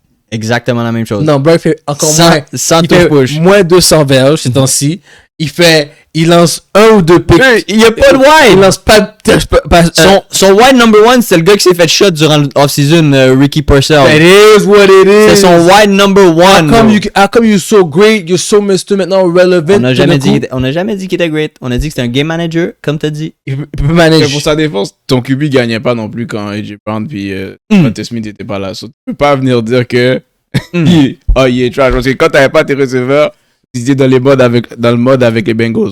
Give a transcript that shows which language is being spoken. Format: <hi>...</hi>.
<fr>Exactement la même chose. Non, Brock fait encore moins. Sans il fait</fr> <en>push.</en> <fr>Moins 200 verges ces temps-ci. Il lance 1 ou 2 picks. Il y a pas de wide. Il lance pas son wide number 1, c'est le gars qui s'est fait shot durant l'off-season, Ricky Purcell.</fr> <en>It is what it is.</en> <fr>C'est son wide number 1.</fr> <en>How come you're so great, you're so Mr.</en> <fr>maintenant relevant? On n'a jamais dit qu'il était great. On a dit que c'était un game manager, comme t'as dit. Il peut manager. Pour sa défense, ton QB gagnait pas non plus quand AJ Brown puis Monte Smith n'était pas là. So, tu peux pas venir dire que il est trash. Parce que quand t'avais pas tes receveurs, tu étais dans le mode avec les Bengals.</fr>